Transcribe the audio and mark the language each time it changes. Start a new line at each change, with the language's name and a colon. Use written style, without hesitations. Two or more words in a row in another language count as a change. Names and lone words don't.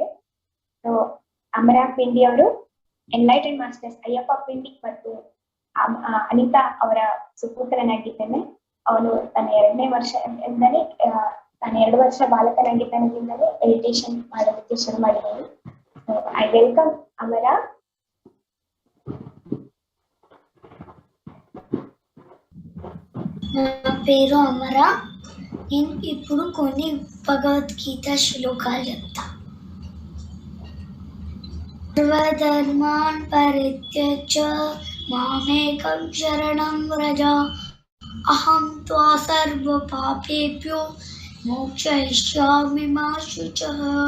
Kannada: ಸೊ ಅಮರ ಪಿಂಡಿ ಅವರು
English: enlightened masters
Kannada: ಅಯ್ಯಪ್ಪ ಪಿಂಡಿ ಮತ್ತು ಅನಿತಾ ಅವರ ಸುಪುತ್ರನಾಗಿದ್ದಾನೆ. ಅವನು ತನ್ನ 2ನೇ ವರ್ಷದಿಂದಲೇ ತಾನು 2 ವರ್ಷ ಬಾಲಕನಾಗಿದ್ದಾನದಿಂದಲೇ ಮೆಡಿಟೇಷನ್ ಮಾಡೋದಕ್ಕೆ ಶುರು ಮಾಡಿದ್ದಾನೆ.
English: so I welcome ಅಮರ.
Telugu: నా పేరు అమర. నేను ఇప్పుడు కొన్ని భగవద్గీత శ్లోకాలు చెప్తా.
Sanskrit: సర్వధర్మాన్ పరిత్యజ్య మామేకం శరణం వ్రజ అహం త్వా సర్వ పాపేభ్యో మోక్షయిష్యామి మా శుచః.